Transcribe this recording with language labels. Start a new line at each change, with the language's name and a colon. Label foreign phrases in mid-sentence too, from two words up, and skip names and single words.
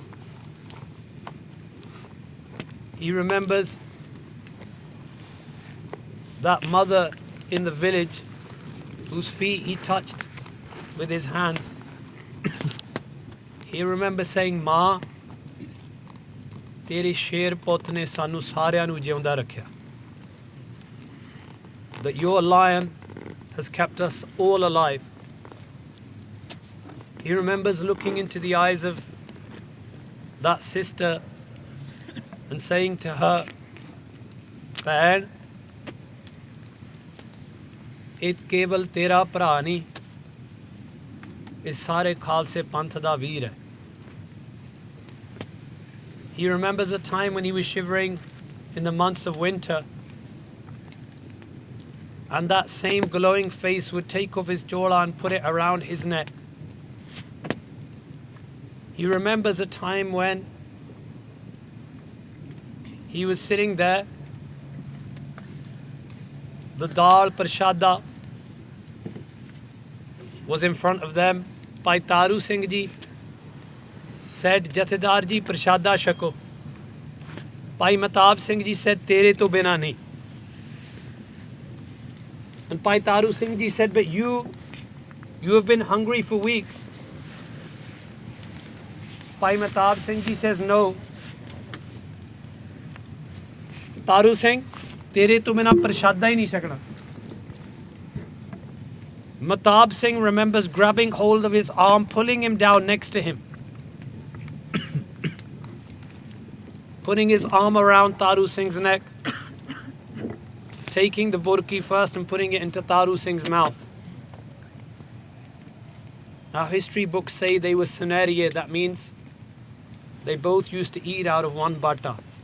English: He remembers that mother in the village whose feet he touched with his hands. He remembers saying,
Punjabi: "ਮਾਂ, ਤੇਰੇ ਸ਼ੇਰ ਪੁੱਤ ਨੇ ਸਾਨੂੰ ਸਾਰਿਆਂ ਨੂੰ ਜਿਉਂਦਾ ਰੱਖਿਆ."
English: That your lion has kept us all alive. He remembers looking into the eyes of that sister and saying to her,
Punjabi: "ਭੈਣ, ਇਹ ਕੇਵਲ ਤੇਰਾ ਭਰਾ ਨਹੀਂ ਇਸ ਸਾਰੇ ਖਾਲਸੇ ਪੰਥ ਦਾ ਵੀਰ ਹੈ."
English: He remembers a time when he was shivering in the months of winter and that same glowing face would take off his chola and put it around his neck. He remembers a time when he was sitting there, the
Punjabi: ਦਾਲ ਪ੍ਰਸ਼ਾਦਾ
English: was in front of them. Bhai Taru Singh ji said,
Punjabi: "ਜਥੇਦਾਰ ਜੀ ਪ੍ਰਸ਼ਾਦਾ ਛਕੋ."
English: Bhai Mehtab Singh ji said,
Punjabi: "ਤੇਰੇ ਤੋਂ ਬਿਨਾ ਨਹੀਂ."
English: And Bhai Taru Singh ji said, "But you have been hungry for weeks." Bhai Mehtab Singh ji says, "No.
Punjabi: ਤਾਰੂ ਸਿੰਘ, ਤੇਰੇ ਤੋਂ ਬਿਨਾ ਪ੍ਰਸ਼ਾਦਾ ਹੀ ਨਹੀਂ ਸਕਣਾ."
English: Mehtab Singh remembers grabbing hold of his arm, pulling him down next to him. Putting his arm around Taru Singh's neck. Taking the burki first and putting it into Taru Singh's mouth. Now history books say they were sunariye, that means they both used to eat out of one bata.